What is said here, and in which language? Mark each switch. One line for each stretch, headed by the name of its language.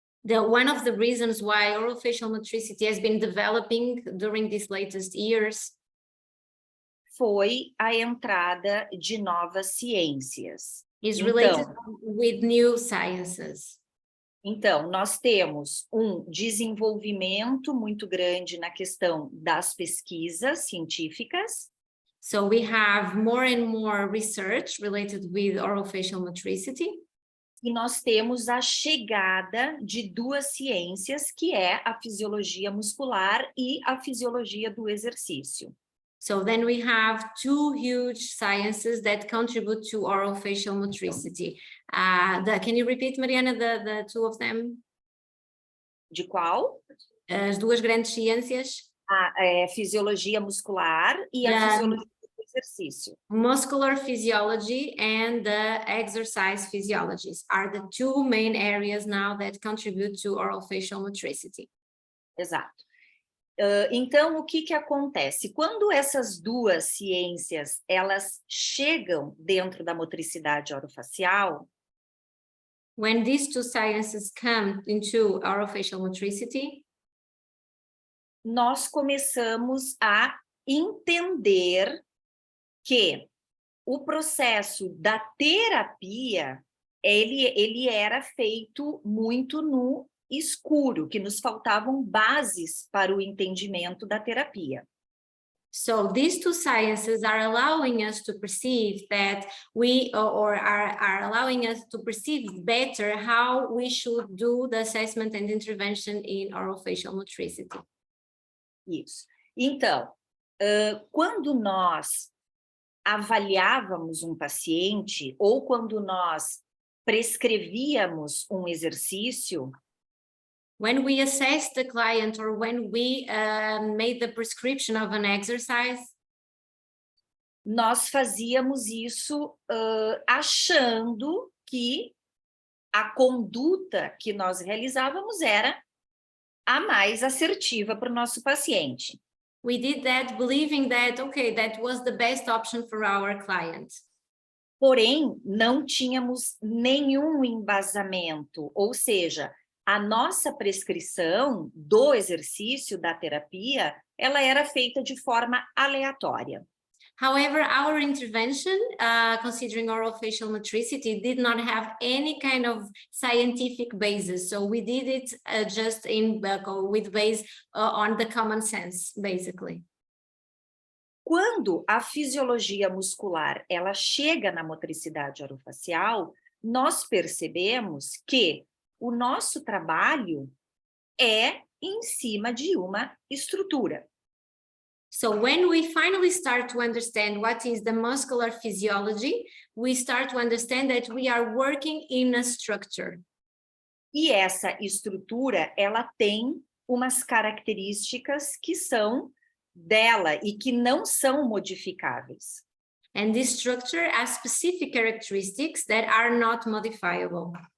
English: One of the reasons why orofacial motricity has been developing during these latest years
Portuguese: foi a entrada de novas ciências.
English: is related with new sciences.
Portuguese: Então, nós temos um desenvolvimento muito grande na questão das pesquisas científicas.
English: So we have more and more research related with orofacial motricity.
Portuguese: E nós temos a chegada de duas ciências, que é a fisiologia muscular e a fisiologia do exercício.
English: So then we have two huge sciences that contribute to orofacial motricity. Can you repeat, Mariana, the two of them?
Portuguese: De qual? As duas grandes ciências. A fisiologia muscular e a fisiologia do exercício.
English: Muscular physiology and the exercise physiologies are the two main areas now that contribute to orofacial motricity.
Portuguese: Exato. Então, o que acontece? Quando essas duas ciências, elas chegam dentro da motricidade orofacial,
English: when these two sciences come into orofacial motricity,
Portuguese: nós começamos a entender que o processo da terapia, ele era feito muito no escuro, que nos faltavam bases para o entendimento da terapia.
English: So these two sciences are allowing us to perceive that are allowing us to perceive better how we should do the assessment and intervention in orofacial motricity.
Portuguese: Isso. Então, quando nós avaliávamos um paciente ou quando nós prescrevíamos um exercício,
English: when we assess the client or when we made the prescription of an exercise,
Portuguese: nós fazíamos isso achando que a conduta que nós realizávamos era a mais assertiva para o nosso paciente.
English: We did that believing that, okay, that was the best option for our client.
Portuguese: Porém, não tínhamos nenhum embasamento, ou seja, a nossa prescrição do exercício, da terapia, ela era feita de forma aleatória.
English: However, our intervention, considering orofacial motricity, did not have any kind of scientific basis. So we did it just with base on the common sense, basically.
Portuguese: Quando a fisiologia muscular ela chega na motricidade orofacial, nós percebemos que o nosso trabalho é em cima de uma estrutura.
English: So when we finally start to understand what is the muscular physiology, we start to understand that we are working in a structure.
Portuguese: E essa estrutura, ela tem umas características que são dela e que não são modificáveis.
English: And this structure has specific characteristics that are not modifiable.